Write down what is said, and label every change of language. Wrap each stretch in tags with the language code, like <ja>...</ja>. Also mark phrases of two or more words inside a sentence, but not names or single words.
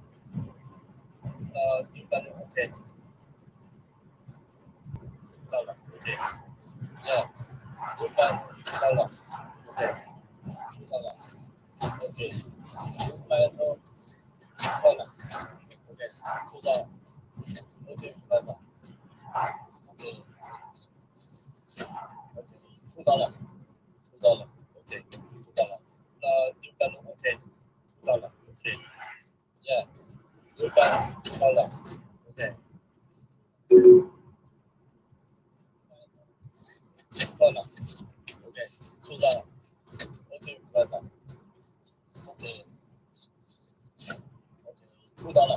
<en>Okay. Okay. Yeah. Goodbye. Okay. Okay. Goodbye. Hola. Okay. Hold on. Okay. Hola. Okay. Okay. Hola. Hola. Okay. Hola. Okay. Hola. Okay. Yeah. Goodbye. Hola. Okay. Hola. Okay. Hola. Okay. Hola. Okay. $2.</en>